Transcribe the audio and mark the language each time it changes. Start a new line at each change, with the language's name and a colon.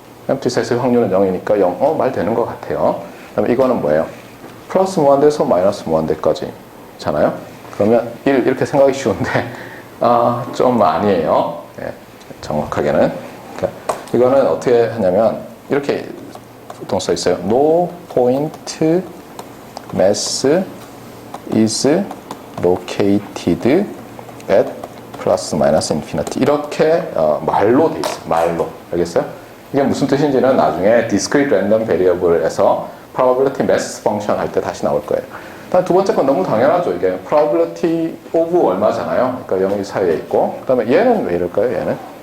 Korean: empty set의 확률은 0이니까 0. 말 되는 것 같아요. 그다음에 이거는 뭐예요? 플러스 무한대에서 마이너스 무한대까지 잖아요. 그러면 1 이렇게 생각이 쉬운데 좀 아니에요. 네, 정확하게는. 그러니까 이거는 어떻게 하냐면 이렇게 보통 써 있어요.
English: No point mass is located at plus minus infinity.
Korean: 이렇게 말로 돼 있어요. 말로. 알겠어요? 이게 무슨 뜻인지는 나중에 discrete random variable에서 probability mass function 할 때 다시 나올 거예요. 두 번째 건 너무 당연하죠. 이게 probability of 얼마잖아요. 그러니까 0이 사이에 있고. 그 다음에 얘는 왜 이럴까요?